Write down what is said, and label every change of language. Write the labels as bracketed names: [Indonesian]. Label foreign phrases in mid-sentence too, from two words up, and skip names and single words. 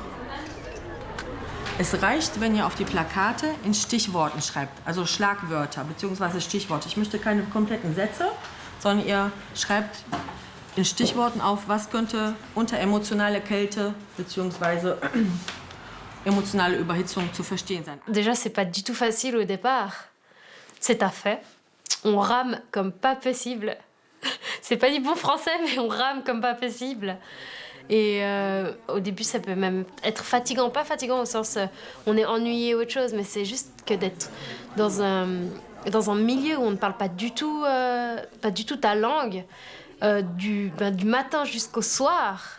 [German] Es reicht, wenn ihr auf die Plakate in Stichworten schreibt, also Schlagwörter bzw. Stichworte. Ich möchte keine kompletten Sätze, sondern ihr schreibt in Stichworten auf, was könnte unter emotionale Kälte bzw. emotionale Überhitzung zu verstehen sein. [French] Déjà, c'est pas du tout facile au départ. C'est à fait. On rame comme pas possible. C'est pas du bon français, mais on rame comme pas possible. Et au début, ça peut même être fatigant. Pas fatigant au sens on est ennuyé ou autre chose, mais c'est juste que d'être dans un milieu où on ne parle pas du tout ta langue, du matin jusqu'au soir.